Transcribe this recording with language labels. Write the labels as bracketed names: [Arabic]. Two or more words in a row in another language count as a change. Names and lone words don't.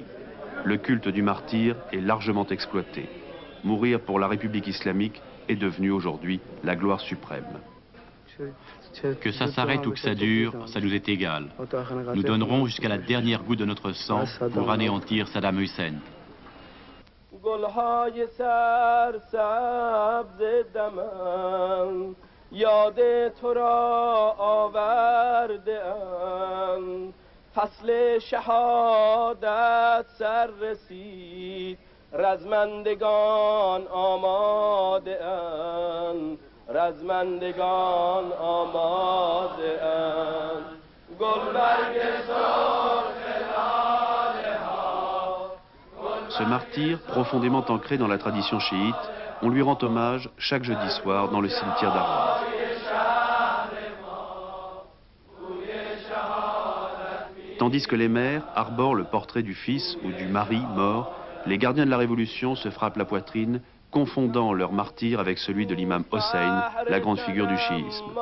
[French] Le culte du martyr est largement exploité. Mourir pour la République islamique est devenu aujourd'hui la gloire suprême. Que ça s'arrête ou que ça dure, ça nous est égal. Nous donnerons jusqu'à la dernière goutte de notre sang pour anéantir Saddam Hussein. [Persian] گلهای سرسبز دمن یاد تو را آورده ام فصل شهادت سر رسید رزمندگان آماده اند رزمندگان آماده اند گلبرگ سرخ لاله ها. [French] Ce martyr, profondément ancré dans la tradition chiite, on lui rend hommage chaque jeudi soir dans le cimetière d'Arras. Tandis que les mères arborent le portrait du fils ou du mari mort, les gardiens de la Révolution se frappent la poitrine, confondant leur martyr avec celui de l'imam Hossein, la grande figure du chiisme.